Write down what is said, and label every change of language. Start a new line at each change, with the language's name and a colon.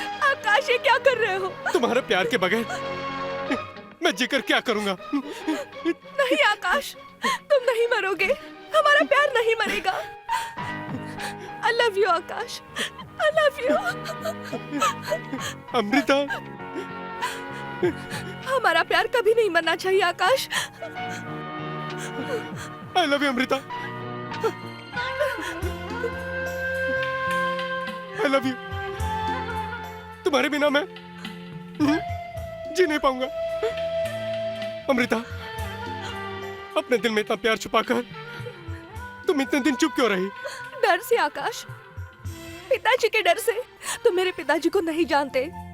Hindi: आकाश ये क्या कर रहे हो? तुम्हारे प्यार के बगैर मैं जीकर क्या करूंगा? नहीं आकाश, तुम नहीं मरोगे, हमारा प्यार नहीं मरेगा।
English: I love you Akash, I love you।
Hindi: Amrita, हमारा प्यार कभी नहीं मरना चाहिए आकाश।
English: I love you Amrita, I love you।
Hindi: तुम्हारे बिना मैं जी नहीं पाऊंगा। अमृता, अपने दिल में इतना प्यार छुपाकर तुम इतने दिन चुप क्यों रही? डर से आकाश, पिताजी के डर से। तुम मेरे पिताजी को नहीं जानते।